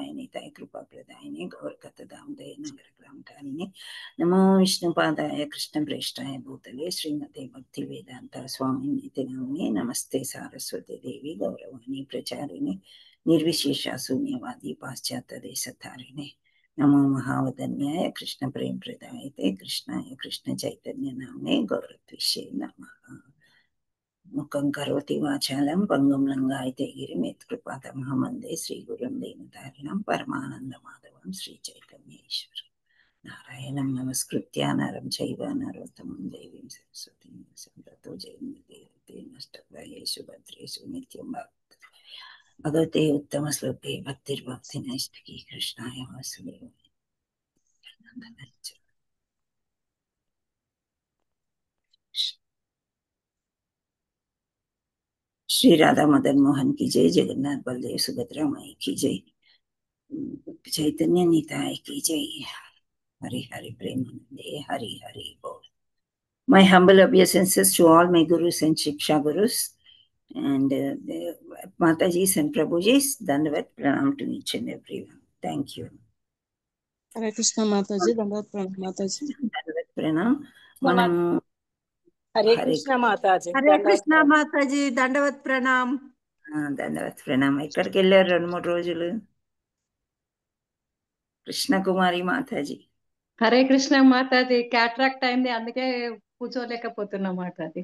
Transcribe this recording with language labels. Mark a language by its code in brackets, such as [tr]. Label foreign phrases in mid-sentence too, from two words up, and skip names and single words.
[sa] నితాయ కృపాప్రదాయనే గౌరకతదామదయ నగరగ్రామకారిణే నమో విష్ణుపాదాయ కృష్ణప్రేష్టాయ భూతలే శ్రీమతే భక్తి వేదాంత స్వామి ఇతి నామ్నే నమస్తే సారస్వతి దేవి గౌరవాణి ప్రచారిణే నిర్విశేష శూన్యవాది పాశ్చాత్య దేశతారిణే నమో మహావదన్యాయ కృష్ణ ప్రేమ ప్రదాయతే కృష్ణాయ కృష్ణ చైతన్య నామ్నే గౌరద్విషే నమః. ముఖం కరోతి వాచాలం పంగం లంఘయతే గిరిం యత్కృపాతమహం వందే శ్రీగురుం దీనతారిణం పరమానందమాధవం శ్రీ చైతన్యేశ్వరం. నారాయణం నమస్కృత్య నరం చైవ నరోత్తమం దేవీం సరస్వతీం తతో జయముదీరయతే నష్టప్రాయేషు భద్రేషు నిత్యం భగవతే ఉత్తమ శ్లోకే భక్తిర్భక్తి నైష్టికీ కృష్ణాయ వాసుదేవాయ. [hi] श्री राधा मदन मोहन की जय, जगन्नाथ बलदेव सुभद्रा माई की जय, चैतन्य निताय की जय. हरि हरि प्रेमानंदे हरि हरि बोल. [en] My humble obeisances to all my gurus and Shiksha gurus and Matajis and Prabhujis. [hi] दंडवत प्रणाम [en] to each and everyone. Thank you. [hi] हरे कृष्ण माताजी, दंडवत प्रणाम माताजी. दंडवत प्रणाम. [te] Manam హరే కృష్ణ మాతాజీ. హరే కృష్ణ మాతాజీ, దండవత్ ప్రణామ్. దండవత్ ప్రణామ్. ఎక్కడికి వెళ్ళారు 2-3 రోజులు? కృష్ణకుమారి మాతాజీ. హరే కృష్ణ మాతాజీ, క్యాట్రాక్ట్ అయింది, అందుకే కూర్చోలేకపోతున్నా మాతాజీ.